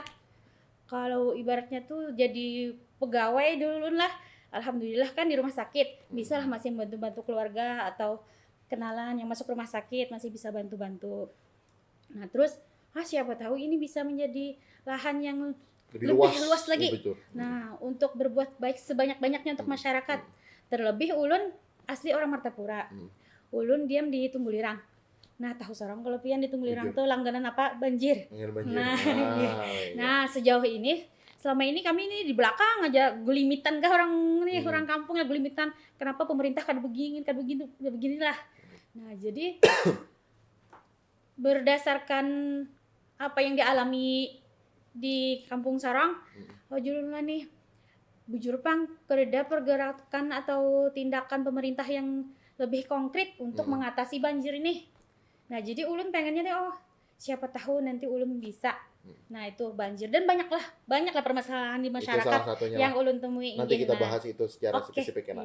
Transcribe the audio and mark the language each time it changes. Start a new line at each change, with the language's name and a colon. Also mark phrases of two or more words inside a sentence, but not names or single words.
Indonesian: Kalau ibaratnya tuh jadi pegawai dulu lah, alhamdulillah kan di rumah sakit bisa lah masih bantu-bantu keluarga atau kenalan yang masuk rumah sakit masih bisa bantu-bantu. Nah terus siapa tahu ini bisa menjadi lahan yang lebih luas lagi. Betul. Nah untuk berbuat baik sebanyak-banyaknya untuk masyarakat.
Banjar: Terlebih ulun asli orang Martapura. Ulun diam di Tunggulirang. Nah, tahu seorang kalau pian di Tunggulirang tuh langganan apa?
Indonesian: Banjir. Nah, sejauh ini selama ini kami ini di belakang aja gulimitan kah orang nih orang kampung ya gulimitan.
Banjar: Kenapa pemerintah kada beginilah.
Indonesian: Nah, jadi berdasarkan apa yang dialami di Kampung Sarang, julunlah nih
Banjar: bujur pang
Indonesian: kereda pergerakan atau tindakan pemerintah yang lebih konkret untuk mengatasi banjir ini.
Banjar: Nah, jadi ulun pengennya deh siapa tahu nanti ulun bisa.
Indonesian: Nah, itu banjir dan banyaklah permasalahan di masyarakat yang ulun temui. Nanti kita bahas itu secara spesifik ya.